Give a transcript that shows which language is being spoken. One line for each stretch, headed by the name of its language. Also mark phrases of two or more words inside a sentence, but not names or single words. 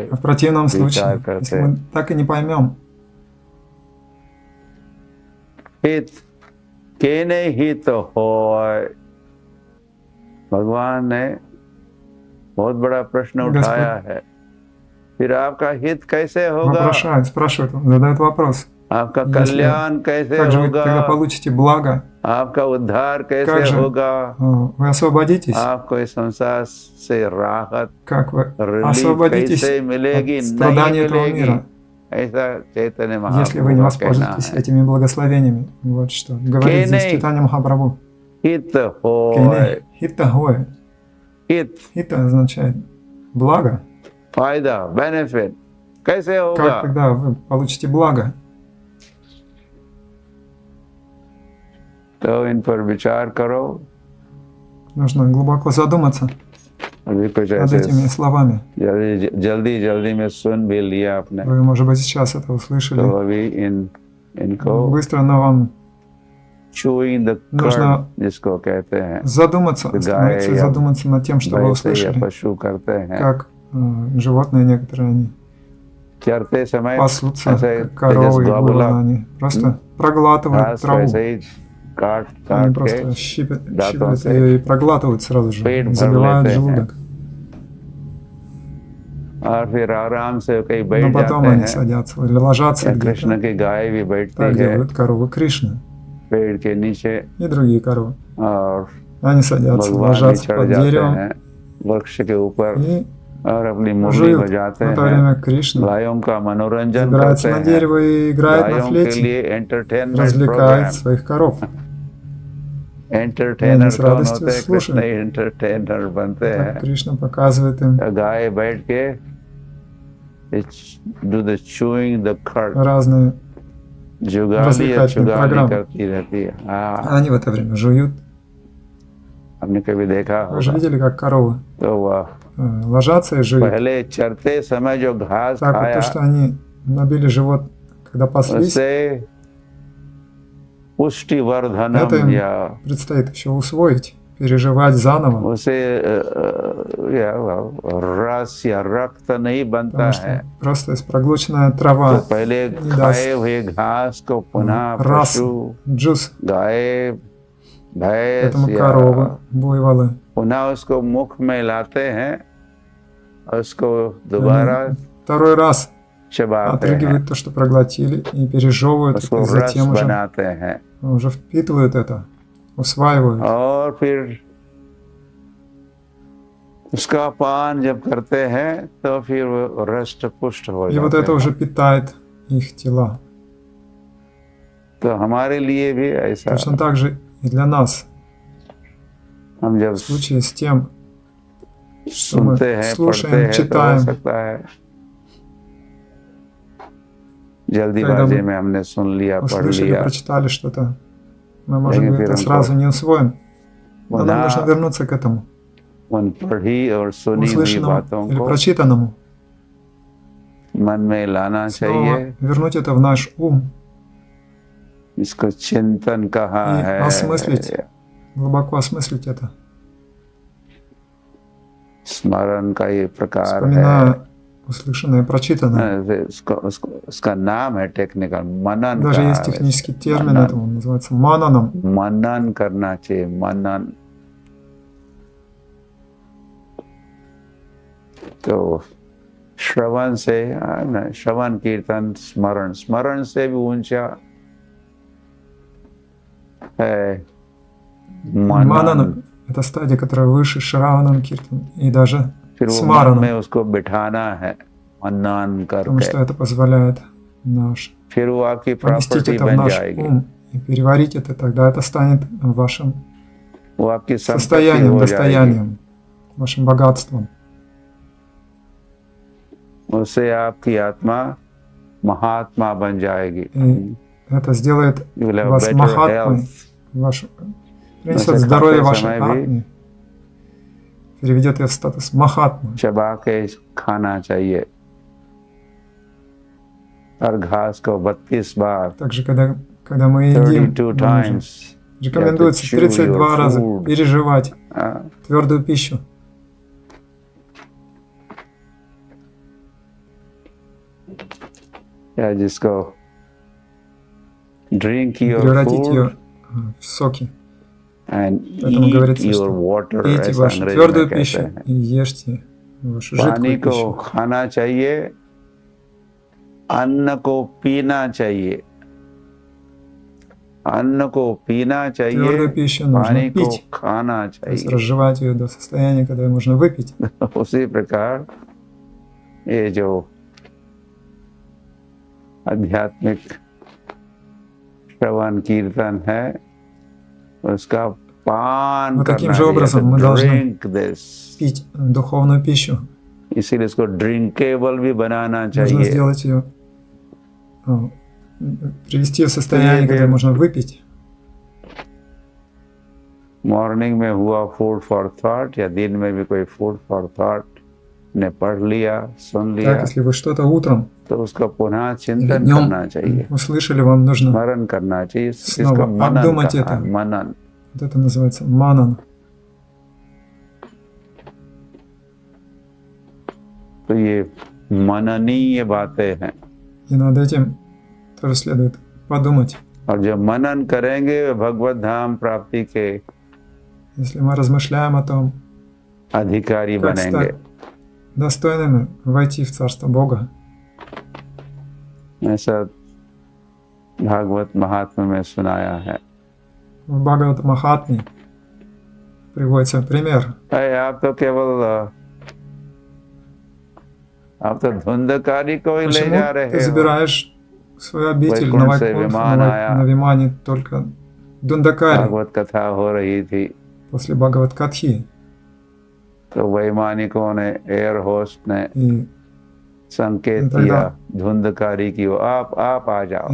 Russian: В противном случае,
Hindi: विचार करते
Russian: если мы так и не поймем,
Bangla: হিত কেনে হিত হয়,
Hindi: भगवान ने बहुत बड़ा प्रश्न उठाया है। फिर आपका हित कैसे होगा,
Russian: спрашивают, задают вопрос.
Hindi: आपका
Russian: Если-
Hindi: कल्याण कैसे
Russian: Как же вы тогда
Hindi: होगा,
Russian: получите благо?
Hindi: आपका उद्धार
Russian: Как
Hindi: कैसे
Russian: же
Hindi: होगा,
Russian: вы освободитесь?
Hindi: आपको इस संसार से राहत,
Russian: Как вы
Hindi: रिलीफ
Russian: освободитесь
Hindi: कैसे मिलेगी,
Russian: от
Hindi: नहीं
Russian: страданий этого
Hindi: मिलेगी।
Russian: мира?
Hindi: ऐसा चैतन्य
Russian: если вы
Hindi: महाप्रभु
Russian: не
Hindi: का कहना
Russian: воспользуетесь
Hindi: है।
Russian: этими благословениями. Вот что говорит здесь
Hindi: नहीं।
Russian: Чайтанья Махапрабху.
Hindi: हित
Russian: Кейне
Hindi: होय,
Bangla: হিত হয়.
Hindi: हित
Russian: Хитта означает благо.
Hindi: फायदा बेनिफिट कैसे
Russian: Как
Hindi: होगा?
Russian: тогда вы получите благо?
Hindi: तो इन पर विचार करो।
Russian: Нужно глубоко задуматься
Hindi: अभी कुछ
Russian: над
Hindi: ऐसे
Russian: этими словами.
Hindi: जल्दी में सुन भी लिया आपने,
Russian: Вы, может быть, сейчас это
Hindi: तो
Russian: услышали.
Hindi: अभी इनको
Russian: Быстро, но вам
English: chewing the cud
Russian: нужно
Hindi: जिसको कहते हैं,
Russian: задуматься, остановиться и
Hindi: या
Russian: задуматься над тем, что вы
Hindi: वैसे या
Russian: услышали.
Hindi: पशु करते हैं।
Russian: Как животные некоторые, они
Hindi: चरते समय
Russian: пасутся,
Hindi: ऐसे
Russian: как коровы и
Hindi: गौबुला
Russian: буйволы, они просто проглатывают
Hindi: घास
Russian: траву.
Hindi: वैसे ही काट
Russian: Они
Hindi: काट
Russian: просто
Hindi: के
Russian: щиплют
Hindi: से
Russian: ее и проглатывают сразу же,
Hindi: पेट भर
Russian: забивают
Hindi: लेते हैं।
Russian: желудок.
Hindi: और फिर आराम से कहीं
Russian: Но
Hindi: बैठ
Russian: потом
Hindi: जाते
Russian: они
Hindi: हैं।
Russian: садятся или ложатся
Hindi: या कृष्ण
Russian: где-то.
Hindi: की गाय भी बैठती
Russian: Так
Hindi: है
Russian: делают коровы Кришны
Hindi: पेड़ के नीचे,
Russian: и другие коровы.
Hindi: और
Russian: Они садятся,
Hindi: भगवान भी
Russian: ложатся
Hindi: चढ़
Russian: под
Hindi: जाते
Russian: деревом
Hindi: हैं वृक्ष के ऊपर
Russian: и
Hindi: और अपनी मुरली
Russian: жуют.
Hindi: बजाते
Russian: В это
Hindi: हैं।
Russian: время Кришна
Hindi: गायों का मनोरंजन
Russian: забирается
Hindi: करते
Russian: на
Hindi: हैं।
Russian: дерево и играет на
Hindi: गायों के
Russian: флейте,
Hindi: लिए एंटरटेनमेंट
Russian: развлекает
Hindi: प्रोग्राम।
Russian: своих коров.
Hindi: एंटरटेनर
Russian: с
Hindi: कौन
Russian: радостью
Hindi: होते हैं? कृष्ण
Russian: слушают.
Hindi: एंटरटेनर बनते
Russian: Так
Hindi: हैं।
Russian: Кришна показывает им
Hindi: गाय बैठ के
English: do the chewing the cud,
Russian: разные.
Hindi: जुगाली या
Russian: развлекательные
Hindi: चुगाली
Russian: программы.
Hindi: करती रहती है। हाँ,
Russian: Они в это время жуют.
Hindi: हमने कभी देखा
Russian: Вы же
Hindi: होगा।
Russian: видели, как коровы
Hindi: तो वह
Russian: ложатся и жуют.
Hindi: पहले चरते समय जो घास
Russian: Так вот
Hindi: खाया
Russian: то, что они набили живот, когда паслись,
Hindi: उससे पुष्टिवर्धनम
Russian: это им
Hindi: या
Russian: предстоит еще усвоить, переживать заново.
Hindi: उसे या रस या रक्त नहीं बनता
Russian: Потому
Hindi: है।
Russian: что просто из проглоченная
Hindi: तो
Russian: трава
Hindi: पहले
Russian: не даст
Hindi: खाए हुए घास को पुनः
Russian: рас,
Hindi: पशु,
Russian: джус.
Hindi: गाय, भैंस
Russian: Поэтому
Hindi: या
Russian: коровы, буйволы,
Hindi: पुनः उसको मुख में लाते हैं और उसको दोबारा
Russian: они второй раз
Hindi: चबाते हैं,
Russian: отрыгивают то, что проглотили, и пережевывают это,
Hindi: उसको
Russian: и
Hindi: रस
Russian: затем
Hindi: बनाते हैं
Russian: уже впитывают это, усваивают.
Hindi: और फिर उसका पान जब करते हैं तो फिर वो रष्ट पुष्ट हो
Russian: И вот
Hindi: जाते
Russian: это
Hindi: हैं।
Russian: уже питает их тела.
Hindi: तो हमारे लिए भी ऐसा,
Russian: Точно так же и для нас.
Hindi: हम जब
Russian: В случае с тем, что мы
Hindi: सुनते हैं पढ़ते
Russian: слушаем,
Hindi: हैं तो हो
Russian: читаем,
Hindi: सकता है जल्दीबाजी में हमने सुन लिया, पढ़
Russian: услышали,
Hindi: लिया,
Russian: прочитали что-то, мы, может
Hindi: लेकिन
Russian: быть,
Hindi: फिर
Russian: это сразу не усвоим. Но нам
Hindi: पुनः
Russian: нужно вернуться к этому,
Hindi: उन पढ़ी और सुनी हुई
Russian: услышанному
Hindi: बातों
Russian: или
Hindi: को
Russian: прочитанному.
Hindi: मन में लाना चाहिए।
Russian: Снова вернуть это в наш ум,
Hindi: इसको चिंतन कहा
Russian: И
Hindi: है,
Russian: осмыслить. глубоко осмыслить это,
Hindi: स्मरण का ये प्रकार है।
Russian: вспоминая услышанное, прочитанное.
Hindi: उसका नाम है टेक्निकल मनन।
Russian: Даже
Hindi: कहा
Russian: есть
Hindi: है।
Russian: технический термин
Hindi: मनन।
Russian: этому, называется мананом.
Hindi: मनन करना चाहिए, मनन। तो श्रवण से, श्रवण कीर्तन स्मरण, स्मरण से भी ऊंचा है मनन।
Russian: Манана — это стадия, которая выше Шраванам, Киртан и даже
Hindi: फिर वो मन
Russian: Смараном,
Hindi: में उसको बिठाना है मनन
Russian: потому
Hindi: करके,
Russian: что это позволяет
Hindi: फिर वो आपकी
Russian: поместить
Hindi: प्रॉपर्टी
Russian: это в
Hindi: बन
Russian: наш
Hindi: जाएगी,
Russian: ум и переварить это, тогда это станет вашим
Hindi: वो आपकी संपत्ति
Russian: состоянием,
Hindi: हो जाएगी।
Russian: достоянием, вашим богатством.
Hindi: उससे आपकी आत्मा महात्मा बन जाएगी।
Russian: И это сделает
English: You will have
Russian: вас
English: better
Russian: Махатмой,
English: health.
Russian: принесет Ваше здоровье
Hindi: खाते
Russian: вашей
Hindi: समय भी
Russian: атме, переведет ее в статус Махатмы.
Hindi: चबा के खाना चाहिए और घास को 32 बार,
Russian: Также, когда мы едим,
English: 32
Russian: нам нужно-
English: times,
Russian: рекомендуется
English: chew
Russian: 32
English: your
Russian: раза
English: food.
Russian: переживать
Hindi: हाँ,
Russian: твердую пищу.
Hindi: या जिसको
English: drink your
Russian: Превратить
English: food
Russian: ее в соки.
English: and
Russian: Поэтому
English: eat
Russian: говорится,
English: your
Russian: что
English: water,
Russian: пейте
Hindi: ऐसा
Russian: вашу
Hindi: अंग्रेजी
Russian: твердую
Hindi: में कहते
Russian: пищу
Hindi: हैं।
Russian: и ешьте вашу
Hindi: पानी
Russian: жидкую
Hindi: को
Russian: пищу.
Hindi: खाना चाहिए, अन्न को पीना चाहिए, अन्न को पीना चाहिए,
Russian: Твердую пищу
Hindi: पानी
Russian: нужно
Hindi: को
Russian: пить,
Hindi: खाना
Russian: то есть
Hindi: चाहिए।
Russian: разжевать ее до состояния, когда ее можно выпить.
Hindi: उसी प्रकार ये जो आध्यात्मिक श्रवण कीर्तन है, उसका पान
Russian: Вот таким
Hindi: करना
Russian: же образом мы
Hindi: चाहिए,
Russian: должны
English: drink this,
Russian: пить духовную пищу.
Hindi: इसीलिए इसको ड्रिंकेबल भी बनाना
Russian: Нужно
Hindi: चाहिए।
Russian: сделать ее, привести в состояние,
Hindi: फिर-
Russian: когда можно выпить.
Hindi: मॉर्निंग में हुआ
English: food for thought
Hindi: या दिन में भी कोई
English: food for thought
Hindi: ने पढ़ लिया, सुन लिया,
Russian: Так, если вы что-то утром
Hindi: तो उसका पुनः
Russian: или
Hindi: चिंतन
Russian: днем
Hindi: करना चाहिए,
Russian: услышали, вам нужно,
Hindi: स्मरण करना चाहिए।
Russian: снова
Hindi: इसका मनन
Russian: обдумать
Hindi: कहा
Russian: это.
Hindi: है, मनन।
Russian: вот это называется манан.
Hindi: तो ये मननीय बातें हैं,
Russian: И नад этим тоже следует подумать.
Hindi: और जब मनन करेंगे वे भगवत धाम प्राप्ति के
Russian: Если мы размышляем о том,
Hindi: अधिकारी
Russian: как
Hindi: बनेंगे।
Russian: стать достойными войти в Царство Бога,
Hindi: ऐसा भागवत महात्म्य में सुनाया है।
Russian: в Бхагават Махатме приводится пример.
Hindi: अरे आप तो केवल आप तो धुंधकारी को ही ले
Russian: Почему
Hindi: जा
Russian: ты
Hindi: रहे हो।
Russian: забираешь в свою обитель Вайкунт на
Hindi: से
Russian: Вайкунт,
Hindi: विमान आया।
Russian: на Вимане только Дундакари
Hindi: भागवत कथा हो रही थी,
Russian: после Бхагават Катхи.
Hindi: तो वैमानिकों ने,
English: air host
Hindi: ने
Russian: И
Hindi: संकेत
Russian: тогда-
Hindi: किया धुंधकारी की, आप आ जाओ।